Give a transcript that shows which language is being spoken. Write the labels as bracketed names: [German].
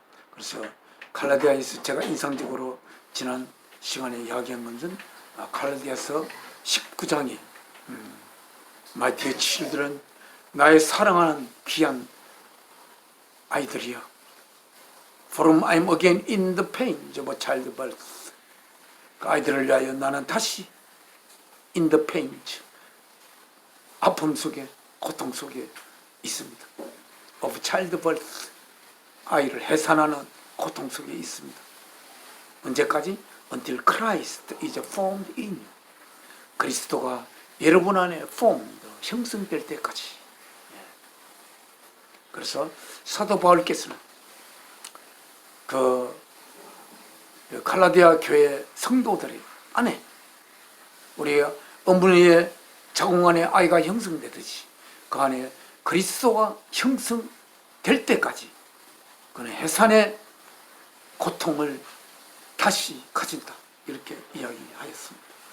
[Korean] 그래서 갈라디아에서 제가 인상적으로 지난 시간에 이야기한 것은 갈라디아서 19장에 [English] My dear children, [Korean] 나의 사랑하는 귀한 아이들이여, [English] For whom I am again in the pains of childbirth, [Korean] 그 아이들을 위하여 나는 다시 [English] in the pains, [Korean] 아픔 속에, 고통 속에 있습니다. [English] of childbirth, [Korean] 아이를 해산하는 고통 속에 있습니다. 언제까지? [English] Until Christ is formed in you, [Korean] 그리스도가 여러분 안에 [English] formed, [Korean] 형성될 때까지. 그래서 사도 바울께서는 그 갈라디아 교회 성도들의 안에, 우리 어머니의 자궁 안에 아이가 형성되듯이 그 안에 그리스도가 형성될 때까지 그는 해산의 고통을 다시 가진다, 이렇게 이야기하였습니다.